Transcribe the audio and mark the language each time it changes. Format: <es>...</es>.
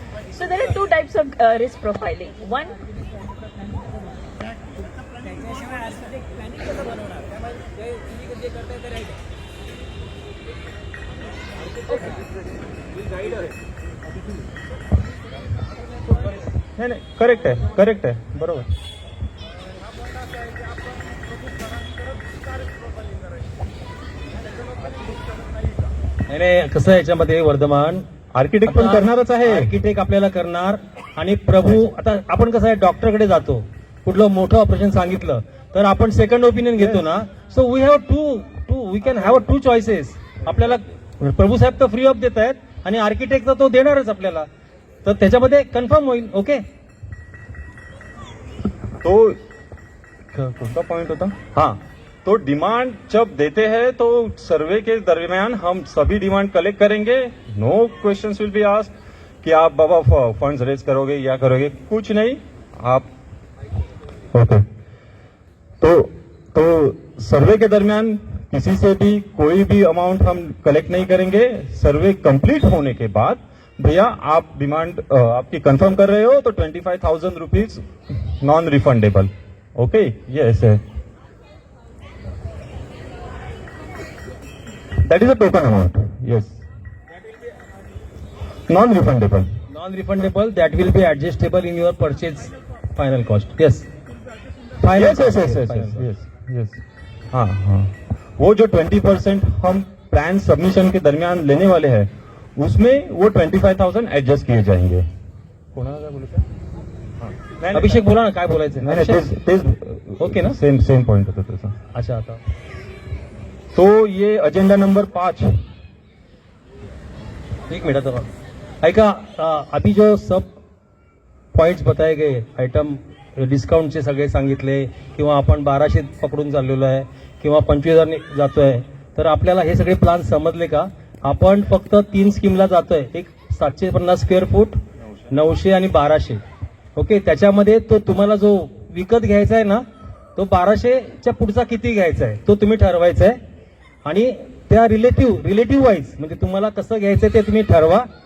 <en>So there are 2 types of risk profiling. One,</en> <mr>त्याच्याशिवाय architect planning कसं बनवणार, त्यामुळे ते तुम्ही जे करताय ते राईट नाही नाही करेक्ट आहे बरोबर. नाही कसं आहे याच्यामध्ये वर्धमान आर्किटेक्ट पण करणारच आहे. आर्किटेक्ट आपल्याला करणार आणि प्रभू आता आपण कसं आहे डॉक्टरकडे जातो, कुठलं मोठं ऑपरेशन सांगितलं तर आपण सेकंड ओपिनियन घेतो ना.</mr> <en>So we have we can have 2 choices.</en> <mr>आपल्याला प्रभू साहेब तर फ्री ऑफ देत आहेत आणि आर्किटेक्ट तर तो देणारच आपल्याला, तर त्याच्यामध्ये कन्फर्म होईल.</mr> <en>okay</en> <mr>तो कोणता पॉइंट होता,</mr> <hi>हाँ तो डिमांड जब देते हैं तो सर्वे के दरमियान हम सभी डिमांड कलेक्ट करेंगे.</hi> <en>no questions will be asked</en> <hi>कि आप बाबा फंड्स रेज करोगे या करोगे, कुछ नहीं. आप ओके तो सर्वे के दरमियान किसी से भी कोई भी अमाउंट हम कलेक्ट नहीं करेंगे. सर्वे कंप्लीट होने के बाद भैया आप डिमांड आपकी कंफर्म कर रहे हो तो 25,000 rupees non refundable.</hi> <en>Okay yes है, that is a token amount. Yes, non refundable that will be adjustable in your purchase final cost. Yes, yes.</en> <hi>हाँ वो जो 20% हम प्लान सबमिशन के दरमियान लेने वाले हैं उसमें वो 25,000 एडजस्ट किए जाएंगे.</hi> <mr>कोणाला काय बोलायचं? अभिषेक बोला ना काय बोलायचं. नाही तेच ओके ना, सेम पॉइंट होता त्याचा. अच्छा आता</mr> <hi>तो ये एजेंडा नंबर 5. एक मिनट ऐका, अभी जो सब पॉइंट्स बताए गए आइटम</hi> <mr>डिस्काउंटचे सगळे सांगितले किंवा आपण 1200 पकडून चाललेलो आहे किंवा 25,000 जातोय, तर आपल्याला हे सगळे प्लान समजले का? आपण फक्त 3 स्कीमला जातोय, एक 750 स्क्वेअर फूट, 900 आणि 1200. ओके, त्याच्यामध्ये तो तुम्हाला जो विकत घ्यायचा आहे ना, तो 1200च्या पुढचा किती घ्यायचा आहे तो तुम्ही ठरवायचा आहे आणि त्या रिलेटिव्ह वाईज म्हणजे तुम्हाला कसं घ्यायचं ते तुम्ही ठरवा.</mr>